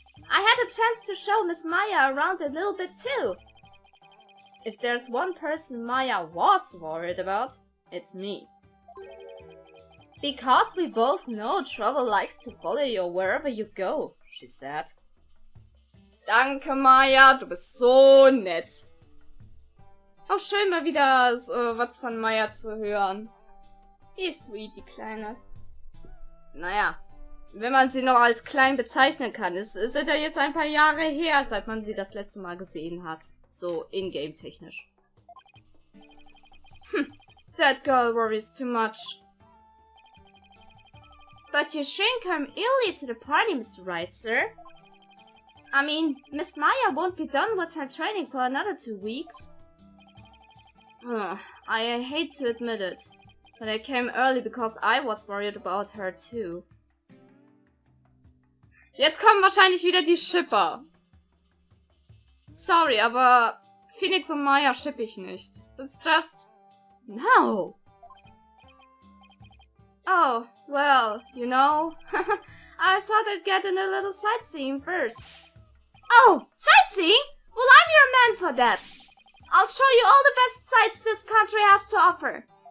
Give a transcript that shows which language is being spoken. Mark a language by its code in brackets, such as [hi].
[en] I had a chance to show Miss Maya around a little bit too. If there's one person Maya was worried about, it's me. Because we both know trouble likes to follow you wherever you go, she said. [de] Danke, Maya, du bist so nett. Auch schön mal wieder so was von Maya zu hören. Die ist sweet, die Kleine. Naja, wenn man sie noch als klein bezeichnen kann. Es sind ja jetzt ein paar Jahre her, seit man sie das letzte Mal gesehen hat. So in-game-technisch. [en] That girl worries too much. But you shouldn't come early to the party, Mr. Wright, sir. I mean, Miss Maya won't be done with her training for another 2 weeks. I hate to admit it, but I came early because I was worried about her too. [de] Jetzt kommen wahrscheinlich wieder die Shipper. Sorry, aber Phoenix und Maya shipp ich nicht. [en] It's just... no. Oh, well, you know, I thought I'd get in a little sightseeing first. Oh, sightseeing? Well, I'm your man for that. I'll show you all the best sights this country has to offer.